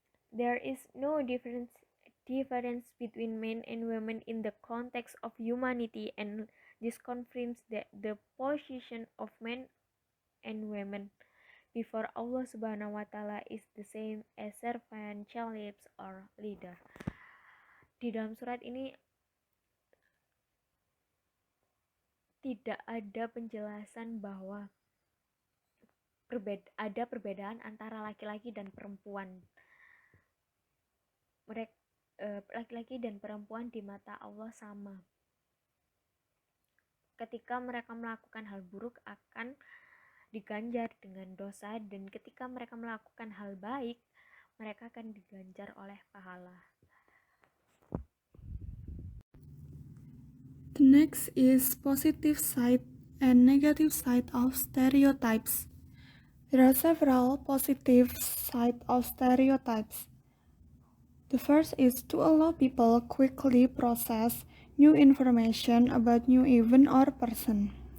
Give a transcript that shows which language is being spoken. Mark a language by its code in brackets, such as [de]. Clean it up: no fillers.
[en] There is no difference between men and women in the context of humanity, and this confirms that the position of men and women before Allah Subhanahu wa Ta'ala is the same as servant, chalibs, or leader. [id] Di dalam surat ini tidak ada penjelasan bahwa ada perbedaan antara laki-laki dan perempuan. Laki-laki dan perempuan di mata Allah sama. Ketika mereka melakukan hal buruk akan diganjar dengan dosa, dan ketika mereka melakukan hal baik, mereka akan diganjar oleh pahala. [en] The next is positive side and negative side of stereotypes. There are several positive sides of stereotypes. The first is to allow people quickly process new information about new event or person.